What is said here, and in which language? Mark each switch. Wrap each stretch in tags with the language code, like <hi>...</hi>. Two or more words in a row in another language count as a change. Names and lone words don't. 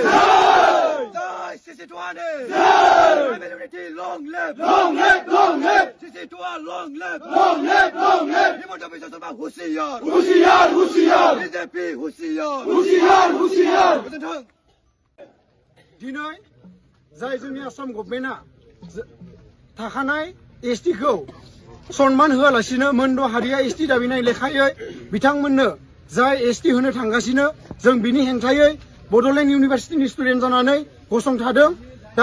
<brx>जय सिसिटुआनो जय</brx> <en>unity long live long live long live</en> <brx>सिसिटुआ</brx> <en>long live long live long live</en> <brx>हिमन्त बिश्व शर्मा हुसियार हुसियार हुसियार बीजेपी हुसियार हुसियार हुसियार गोजोन्थों दिनै जाय जोंनि आसाम गभर्नमेन्टआ थाखानाय एसटिखौ सनमान होआलासिनो मोनद' हारिया एसटि दाबिनाय लेखायै बिथांमोननो जाय एसटि होनो थांगासिनो जों बिनि हेंथायै बड'लेण्ड इउनिभार्सिटिनि स्टुडेन्ट जानानै गसंथादों दा</brx>